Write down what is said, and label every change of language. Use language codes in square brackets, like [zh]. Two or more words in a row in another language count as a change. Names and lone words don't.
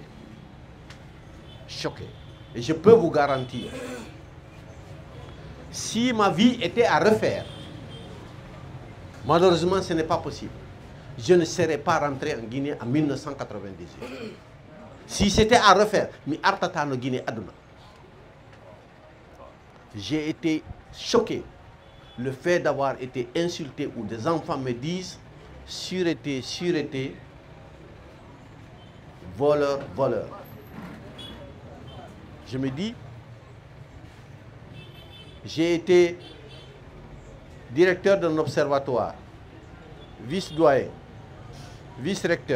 [fr] Choqué. Et je peux vous garantir, si ma vie était à refaire, malheureusement ce n'est pas possible, je ne serais pas rentré en Guinée en 1998. Si c'était à refaire, [ff] mi artata no Guinée aduna. [fr] J'ai été choqué. Le fait d'avoir été insulté où des enfants me disent sûreté, sûreté, voleur, voleur. Je me dis, j'ai été directeur d'un observatoire, vice-doyen, vice-recteur.